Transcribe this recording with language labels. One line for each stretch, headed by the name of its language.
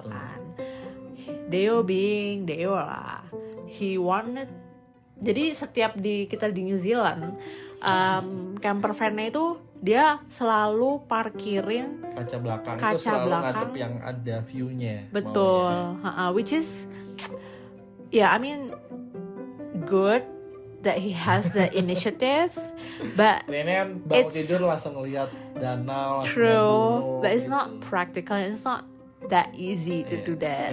Indonesian: Betul. Kan.
English: Deo being Deo lah. He wanted.
Indonesian: Jadi setiap kita di New Zealand, camper van-nya itu dia selalu parkirin kaca belakang itu selalu ngadep yang ada view-nya. Betul.
English: Which is I mean good that he has the initiative, but
Indonesian: ini kan bangun tidur langsung ngeliat danau.
English: True, but it's not practical. It's not that easy to do that.